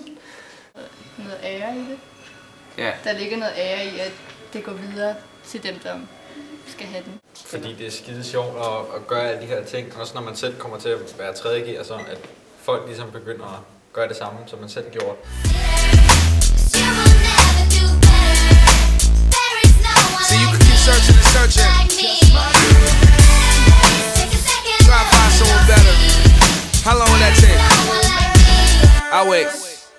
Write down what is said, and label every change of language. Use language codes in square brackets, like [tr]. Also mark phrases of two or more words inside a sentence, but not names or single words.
[da] Noget ære i det. Ja. Der ligger noget ære i, at det går videre til dem, der skal have den. Fordi det er skide sjovt at gøre alle de her ting, også når man selv kommer til at være 3. gear, så at folk ligesom begynder at gøre det samme, som man selv gjorde. [en] So you can keep searching and searching. Try to find someone better. How long will that take? I'll wait.